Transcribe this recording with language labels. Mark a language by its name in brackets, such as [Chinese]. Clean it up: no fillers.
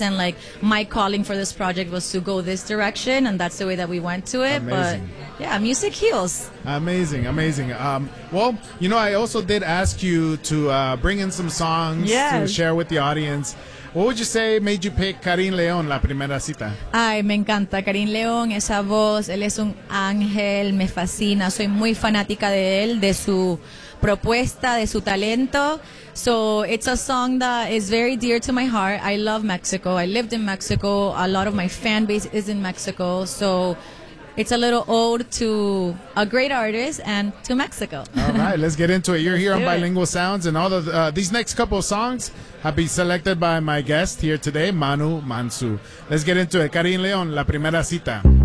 [English] And like my calling for this project was to go this direction, and that's the way that we went to it. Amazing. But Yeah, music heals. Amazing, amazing. Well, you know, I also did ask you to bring in some songs to share with the audience. What would you say made you pick Carin León, La Primera Cita? [Spanish] Ay, me encanta Carin León, esa voz, él es un ángel, me fascina, soy muy fanática de él, de su propuesta, de su talento. [English] So it's a song that is very dear to my heart. I love Mexico. I lived in Mexico. A lot of my fan base is in Mexico. So it's a little ode to a great artist and to Mexico. All right, let's get into it. You're here on Bilingual Sounds, and all of these next couple of songs have been selected by my guest here today, Manu Mansu. Let's get into it. Carin León, La Primera Cita.